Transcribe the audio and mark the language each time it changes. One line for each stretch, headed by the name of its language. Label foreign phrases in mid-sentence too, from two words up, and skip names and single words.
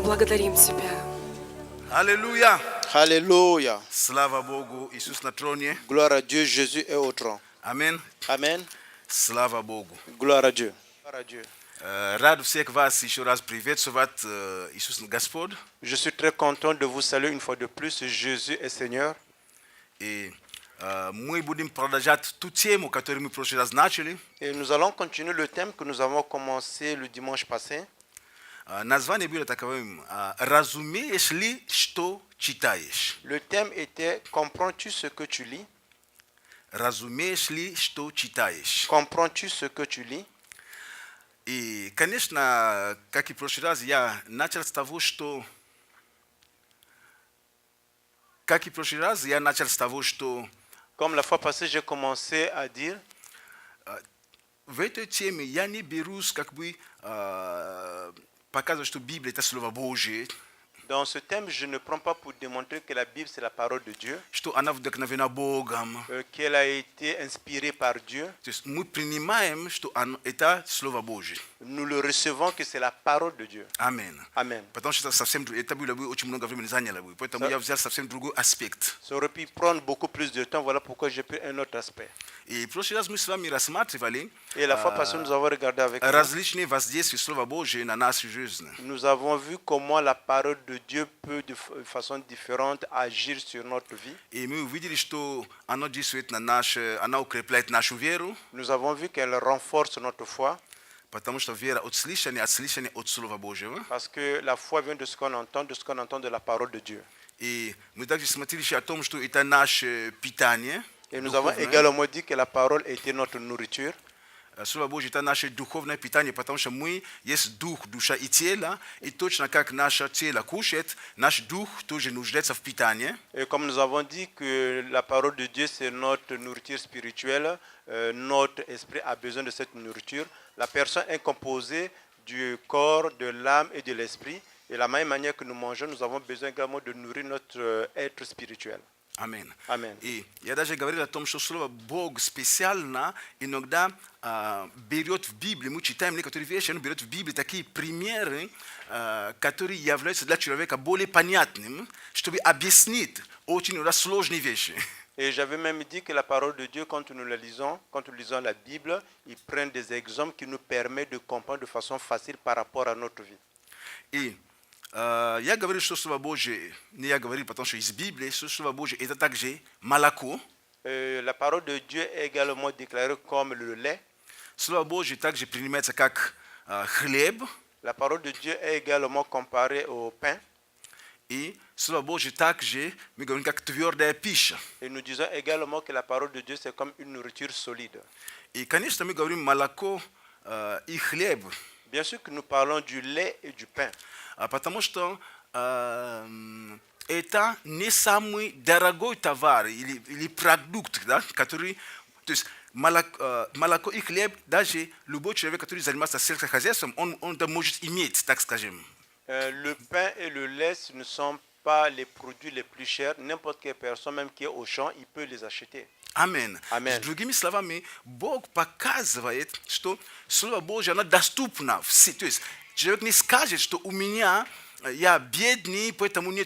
Russian: благодарим Тебя.
French: Alléluia. Alléluia.
Russian: Слава Богу, Иисус на троне.
French: Gloire à Dieu, Jésus est au trône. Amen. Amen.
Russian: Слава Богу.
French: Gloire à Dieu. Gloire à Dieu.
Russian: Rado всех вас еще раз приветствовать Иисус Господь.
French: Je suis très content de vous saluer une fois de plus. Jésus est Seigneur.
Russian: И мы будем продолжать ту тему, которую мы в прошлый раз начали.
French: Et nous allons continuer le thème que nous avons commencé le dimanche passé.
Russian: Название было таковым «Разумеешь ли, что читаешь?»
French: Le thème était comprends-tu ce que tu lis?
Russian: Разумеешь ли, что читаешь?
French: Comprends-tu ce que tu lis?
Russian: И, конечно, как и в прошлый раз, я начал с того, что
French: Comme la fois passée, j'ai commencé à dire
Russian: в этой теме я не берусь как бы показывать, что Библия это Слово Божие,
French: dans ce thème, je ne prends pas pour démontrer que la Bible c'est la parole de Dieu,
Russian: что она вдохновена Богом.
French: qu'elle a été inspirée par Dieu.
Russian: То есть мы принимаем, что это Слово Божие.
French: Nous le recevons que c'est la parole de Dieu.
Russian: Аминь.
French: Amen.
Russian: Потому что совсем это было бы очень много времени заняло бы. Поэтому я взял совсем другой аспект.
French: Ça aurait pu prendre beaucoup plus de temps, voilà pourquoi j'ai pris un autre aspect.
Russian: И в прошлый раз мы с вами рассматривали
French: Et la fois passée, nous avons regardé avec vous.
Russian: различные воздействия Слова Божия на нашу жизнь.
French: Nous avons vu comment la parole de Dieu peut de façon différente agir sur notre vie.
Russian: И мы увидели, что оно действует на наше, оно укрепляет нашу веру,
French: Nous avons vu qu'elle renforce notre foi,
Russian: потому что вера от слышания от Слова Божьего.
French: parce que la foi vient de ce qu'on entend de la parole de Dieu.
Russian: И мы также смотрели еще о том, что это наше питание.
French: Et nous avons également dit que la parole était notre nourriture.
Russian: Слово Божье это наше духовное питание, потому что мы есть дух, душа и тело, и точно как наше тело кушает, наш дух тоже нуждается в питании.
French: Et comme nous avons dit que la parole de Dieu c'est notre nourriture spirituelle, notre esprit a besoin de cette nourriture. La personne est composée du corps, de l'âme et de l'esprit. Et de la même manière que nous mangeons, nous avons besoin également de nourrir notre être spirituel.
Russian: Аминь.
French: Amen.
Russian: И я даже говорил о том, что слово Бог специально иногда берет в Библии, мы читаем некоторые вещи, он берет в Библии такие примеры, которые являются для человека более понятным, чтобы объяснить очень сложные вещи.
French: Et j'avais même dit que la parole de Dieu, quand nous lisons la Bible, il prend des exemples qui nous permettent de comprendre de façon facile par rapport à notre vie.
Russian: И я говорил, что Слово Божие, не я говорил, потому что из Библии, что Слово Божие это также молоко.
French: La parole de Dieu est également déclarée comme le lait.
Russian: Слово Божие также принимается как хлеб.
French: La parole de Dieu est également comparée au pain.
Russian: И Слово Божие также, мы говорим, как твердая пища.
French: Et nous disons également que la parole de Dieu, c'est comme une nourriture solide.
Russian: И, конечно, мы говорим молоко и хлеб.
French: Bien sûr que nous parlons du lait et du pain.
Russian: Потому что это не самый дорогой товар или продукт, да, который... То есть молоко и хлеб, даже любой человек, который занимается сельскохозяйством, он это может иметь, так скажем.
French: Le pain et le lait, ce ne sont pas les produits les plus chers. N'importe quelle personne, même qui est au champ, il peut les acheter.
Russian: Аминь.
French: Amen.
Russian: С другими словами, Бог показывает, что Слово Божье, оно доступно. То есть человек не скажет, что у меня, я бедный, поэтому нет.